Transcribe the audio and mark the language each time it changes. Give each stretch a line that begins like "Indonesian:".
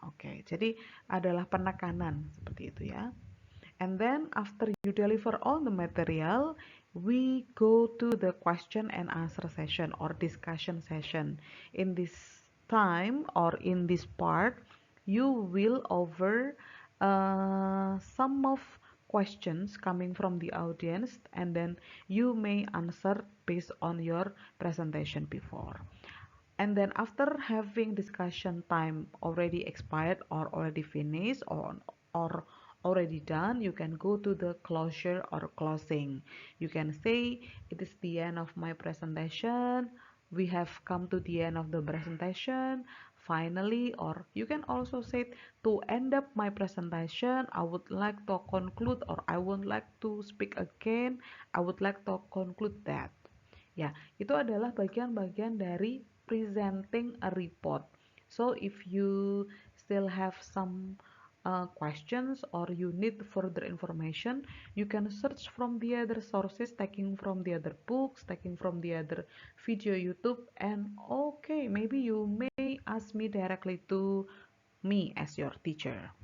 Indonesian: Oke, jadi adalah penekanan seperti itu ya.
English: And then after you deliver all the material, we go to the question and answer session or discussion session. In this time or in this part, you will over some of questions coming from the audience, and then you may answer based on your presentation before. And then after having discussion time already expired or already finished or already done, you can go to the closure or closing. You can say it is the end of my presentation. We have come to the end of the presentation. finally, or you can also say to end up my presentation, I would like to conclude, or I would like to speak again, I would like to conclude that.
Indonesian: Ya, itu adalah bagian-bagian dari
English: presenting a report. So if you still have some questions or you need further information, you can search from the other sources, taking from the other books, taking from the other video YouTube, and okay, maybe you may ask me directly to me as your teacher.